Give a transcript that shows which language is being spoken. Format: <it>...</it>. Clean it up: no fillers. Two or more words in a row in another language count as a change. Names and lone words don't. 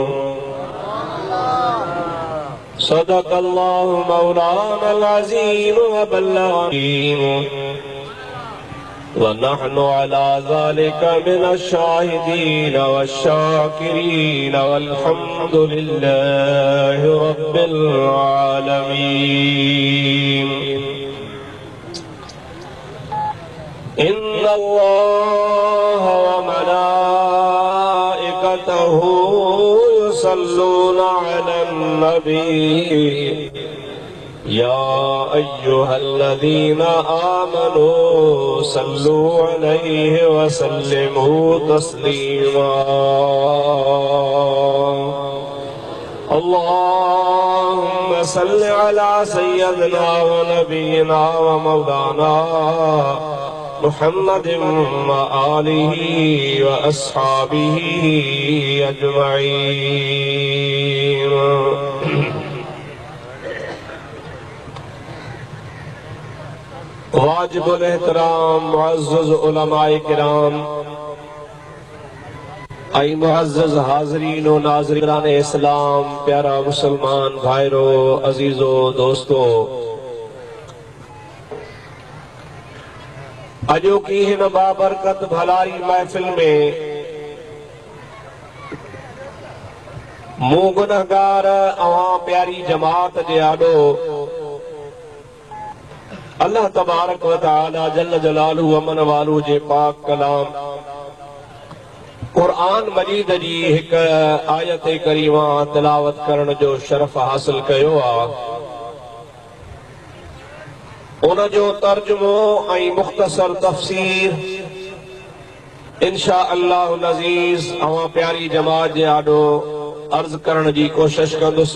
<ar>صدق الله مولانا العظيم و بلغنا و نحن على ذلك من الشاهدين والشاكرين والحمد لله رب العالمين. إن الله و ملائكته يصلون على النبي يا أيها الذين آمنوا صلوا عليه و سلموا تسليما. اللهم صل على سيدنا و نبينا و مولانا محمد و آله و أصحابه أجمعين.</ar> <sd>वाजिबुल एहतराम मुअज़्ज़ज़ उलमाए किराम, आई मुअज़्ज़ज़ हाज़रीन व नाज़रीन इस्लाम, प्यारा मुसलमान भाइरो, अजीजो, दोस्तो, अजो की हिन बाबरकत भलाई महफिल में मूं गुनहगार अवां प्यारी जमात जे आॾो अल्लाह तबारक व तआला</sd> <ar>جل جلاله</ar> <sd>अमन वालू जे पाक कलाम क़ुरान मजीद जी हिक आयत करीमा तिलावत करण जो शरफ हासिल कयो आहे। उन जो तर्जुमो ऐं मुख़्तसर तफ़सीर</sd> <ar>إن شاء الله العزيز</ar> <sd>अवां प्यारी जमात जे आॾो अर्ज़ करण जी कोशिश कंदुसि।</sd>